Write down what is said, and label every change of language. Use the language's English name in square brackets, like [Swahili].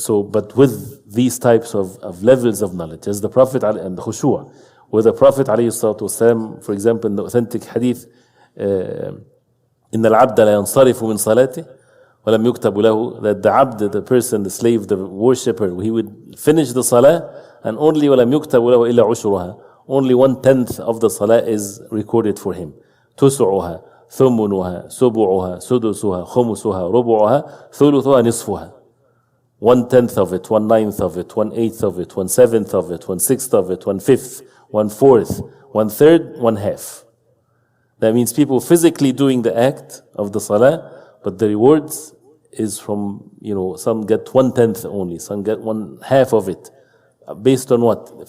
[English] But with these types of levels of knowledge, as the Prophet and the khushu', where the Prophet ﷺ, for example, in the authentic hadith, [Arabic] إن العبد لا ينصرف من صلاته ولم يكتب له, [English] that the abd, the person, the slave, the worshipper, he would finish the salah and only [Arabic] ولم يكتب له إلا عشرها, [English] only 1/10 of the salah is recorded for him. [Arabic] تسعها ثمنها سبعها سدسها خمسها ربعها ثلثها نصفها. [English] 1/10 of it, 1/9 of it, 1/8 of it, 1/7 of it, 1/6 of it, 1/5, 1/4, 1/3, 1/2. That means people physically doing the act of the salah, but the rewards is from, some get 1/10 only, some get 1/2 of it. Based on what?